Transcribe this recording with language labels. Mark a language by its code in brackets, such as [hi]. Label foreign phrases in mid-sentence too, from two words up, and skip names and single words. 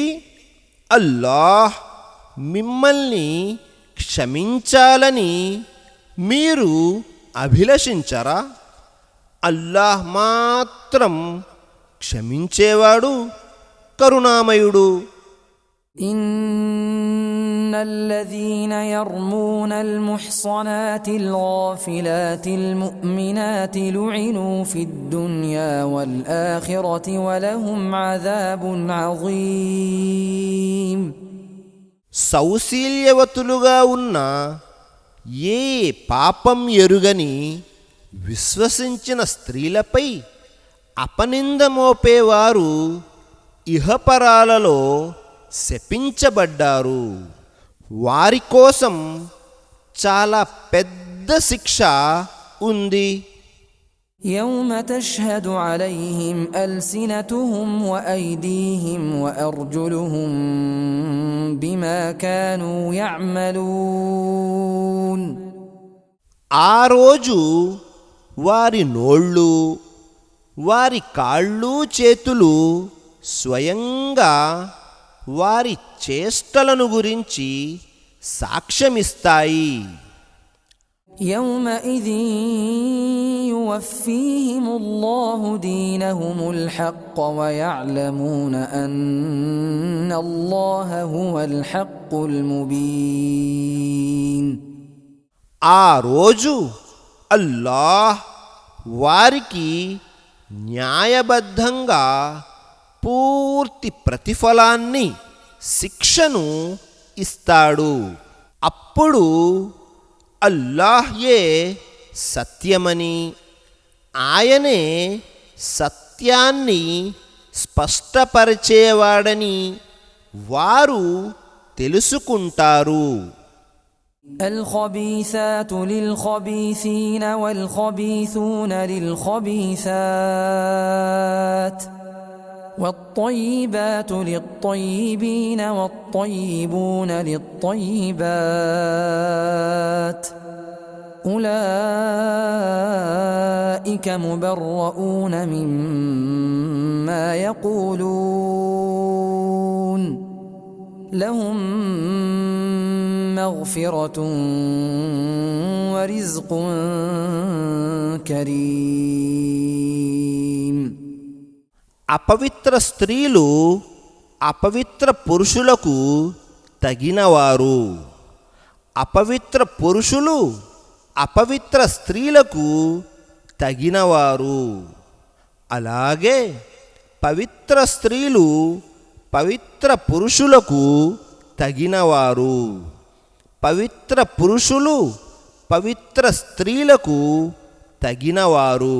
[te] అల్లాహ్ మిమ్మల్ని క్షమించాలని మీరు అభిలషించరా? అల్లాహ్ మాత్రం క్షమించేవాడు, కరుణామయుడు. [ar] إن الذين يرمون المحصنات الغافلات المؤمنات لعنوا في الدنيا والآخرة ولهم عذاب عظيم. [te] సౌశీల్యవతులుగా ఉన్న ఏ పాపం ఎరుగని విశ్వసించిన స్త్రీలపై అపనింద మోపేవారు ఇహపరాలలో శపించబడ్డారు. వారి కోసం చాలా పెద్ద శిక్ష ఉంది. [ar] يوم تشهد عليهم ألسنتهم وأيديهم وأرجلهم بما كانوا يعملون. [te] ఆ రోజు వారి నోళ్ళు, వారి కాళ్ళు, చేతులు స్వయంగా వారి చేష్టలను గురించి సాక్ష్యమిస్తాయి. [ar] يومئذ يوفيهم الله دينهم الحق ويعلمون أن الله هو الحق المبين. [te] ఆ రోజు అల్లాహ్ వారికి న్యాయబద్ధంగా పూర్తి ప్రతిఫలాన్ని, శిక్షను ఇస్తాడు. అప్పుడు అల్లాహ్యే సత్యమని, ఆయనే సత్యాన్ని స్పష్టపరిచేవాడని వారు తెలుసుకుంటారు. [ar] الخبيثات للخبيثين والخبيثون للخبيثات والطيبات للطيبين والطيبون للطيبات أولئك مبرؤون مما يقولون لهم مغفرة ورزق كريم. [te] అపవిత్ర స్త్రీలు అపవిత్ర పురుషులకు తగినవారు, అపవిత్ర పురుషులు అపవిత్ర స్త్రీలకు తగినవారు. అలాగే పవిత్ర స్త్రీలు పవిత్ర పురుషులకు తగినవారు, పవిత్ర పురుషులు పవిత్ర స్త్రీలకు తగినవారు.